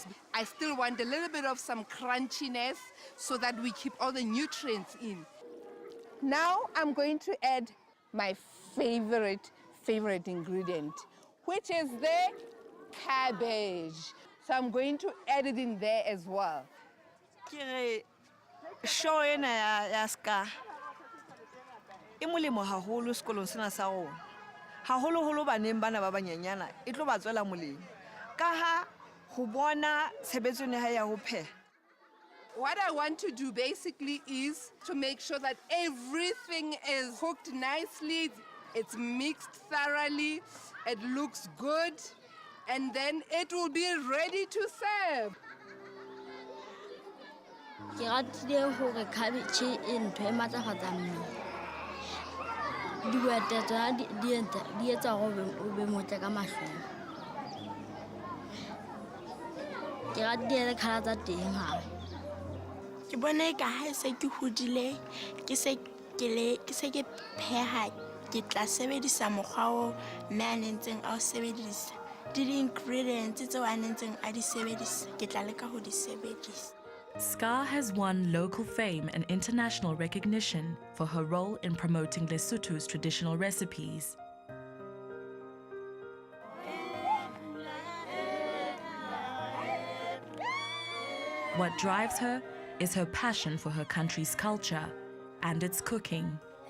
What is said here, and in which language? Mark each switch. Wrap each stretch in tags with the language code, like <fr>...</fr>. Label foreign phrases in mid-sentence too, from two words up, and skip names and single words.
<en>I still want a little bit of some crunchiness so that we keep all the nutrients in. Now I'm going to add my favorite ingredient, which is the cabbage. So I'm going to add it in there as well.</en> <st>Show ena ya Ska. E molemo haholo sekolong sena sa rona. Haholoholo baneng bana ba banyenyana e tlo ba tswela molemo. Ka ha ho bona tshebetso ena ya ho pheha.</st> <en>What I want to do basically is to make sure that everything is cooked nicely, it's mixed thoroughly, it looks good, and then it will be ready to serve.</en> <st>Ke ratile hore cabbage e ntho e matlafatsa mmele. Dihwete tsona di etsa hore o be motle ka mahlong. Ke ratile le colour tsa teng hape. Ke bona ka ha se ke hodile ke se ke pheha ke tla sebedisa mokgwa o mme a nentseng a o sebedisa. Di-ingredients tseo a nentseng a di sebedisa ke tla leka ho di sebedisa.</st> <en>Ska has won local fame and international recognition for her role in promoting Lesotho's traditional recipes. What drives her is her passion for her country's culture and its cooking.</en>